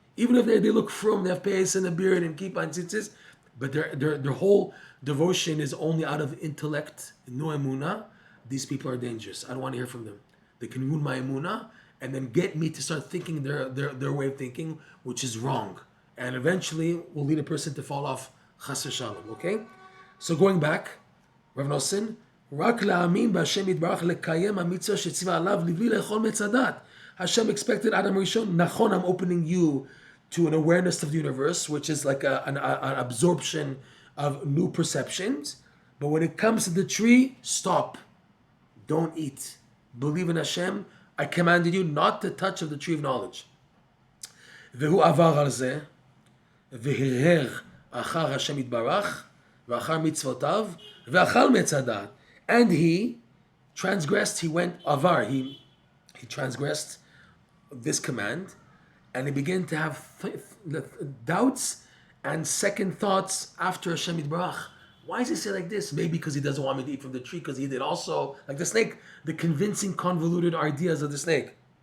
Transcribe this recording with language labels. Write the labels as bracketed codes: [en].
[en] Even if they look from, they have payas and a beard and keep on tzitzis, but their whole devotion is only out of intellect, no emuna, these people are dangerous. I don't want to hear from them. They can ruin my emuna, and then get me to start thinking their way of thinking, which is wrong. And eventually will lead a person to fall off chas v'shalom, okay? So going back, [he] Reb Noson, רק להאמין בהשם יתברך לקיים המצווה שציווה עליו לבלי לאכול מעץ הדת. [en] Hashem expected Adam Rishon, Nachon, I'm opening you to an awareness of the universe, which is like an absorption of new perceptions. But when it comes to the tree, stop. Don't eat. Believe in Hashem. I commanded you not to touch of the tree of knowledge. [he] והוא עבר על זה, והרהר אחר השם יתברך, ואחר מצוותיו, ואכל מעץ הדעת. [en] And he transgressed, he went, avar, he transgressed this command, and he began to have doubts and second thoughts after Hashem Yitbarach. Why does he say like this? Maybe because he doesn't want me to eat from the tree, because he did also, like the snake, the convincing, convoluted ideas of the snake.